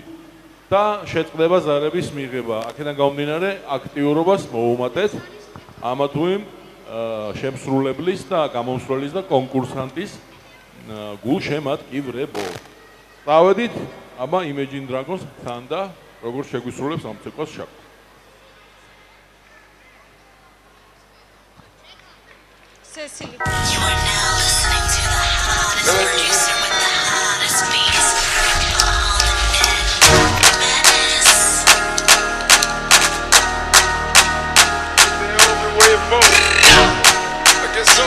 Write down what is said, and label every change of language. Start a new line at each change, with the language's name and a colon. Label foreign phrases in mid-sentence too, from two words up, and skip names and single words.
Georgian: და შეწყდება ზარების მიღება. აქედან გამომდინარე, აქტიურობას მოუმატეთ ამა თუ იმ შემსრულებლის და გამომსვლელის და კონკურსანტის გულშემატკივრებო. წავედით აბა Imagine Dragons თან და როგორ შეგვისრულებს ამ ცეკვას შაკო.
English: Cecily. You are now listening to the hottest producer with the hottest beats. All the madness. I guess so.